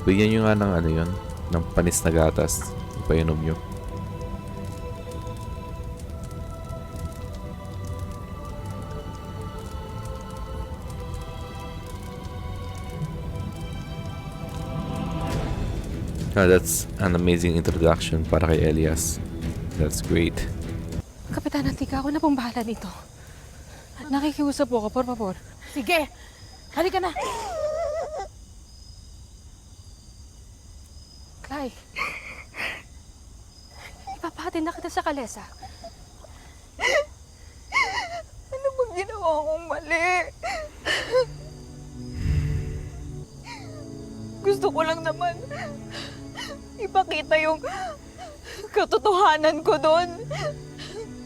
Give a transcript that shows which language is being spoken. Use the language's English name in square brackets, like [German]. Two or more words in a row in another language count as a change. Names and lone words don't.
[Filipino] Bigyan nyo nga ng yun, ng panis na gatas. Ipainom nyo. [English] That's an amazing introduction [Filipino] para kay [English] Elias. That's great. [Filipino] Kapitana Tika, ako na pong bahala dito. Nakikiusap po ako, [Spanish] por favor. [Filipino] Sige! Halika na! Clay, ipapahatid na kita sa kalesa. Ano bang ginawa kong mali? Gusto ko lang naman ipakita yung katotohanan ko doon.